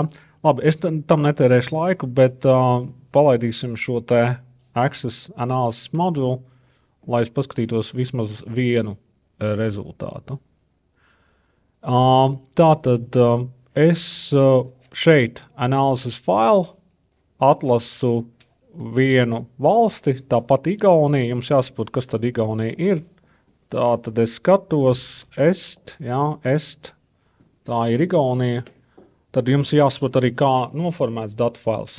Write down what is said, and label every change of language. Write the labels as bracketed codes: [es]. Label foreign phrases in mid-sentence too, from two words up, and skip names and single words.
[lv] Labi, es tam netērēšu laiku, bet palaidīsim šo te [en] Access analysis [lv] modulu, lai es paskatītos vismaz vienu rezultātu. Tātad es šeit [en] analysis file [lv] atlasu vienu valsti, tāpat Igaunija, jums jāsaprot, kas tad Igaunija ir. Tātad es skatos est, tā ir Igaunija, tad jums jāsaprot arī, kā noformēts datu fails.